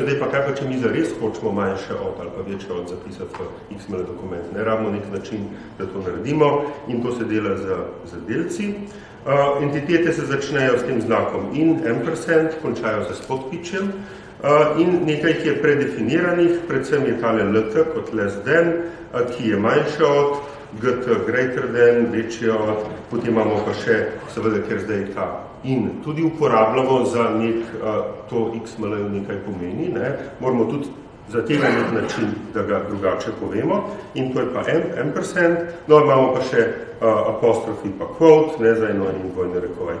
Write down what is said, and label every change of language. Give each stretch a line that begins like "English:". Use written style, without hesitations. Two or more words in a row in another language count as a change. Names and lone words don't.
Slovenian: Zdaj pa kaj pa, če mi zares hočemo manjše od ali pa večje od zapisati v XML dokument. Rabimo nek način, da to naredimo in to se dela z delci. Entitete se začnejo s tem znakom in, ampersand, končajo se s podpičjem in nekaj, ki je predefiniranih, predvsem je tale lt kot
English: less than,
Slovenian: ki je manjše od,
English: gt greater than,
Slovenian: večje od, potem imamo pa še, seveda, ker zdaj ta in tudi uporabljamo za to XML nekaj pomeni, moramo tudi za tega nek način, da ga drugače povemo in to je pa ampersand, imamo pa še apostrofi pa quote, za eno in dvojne rekovaj.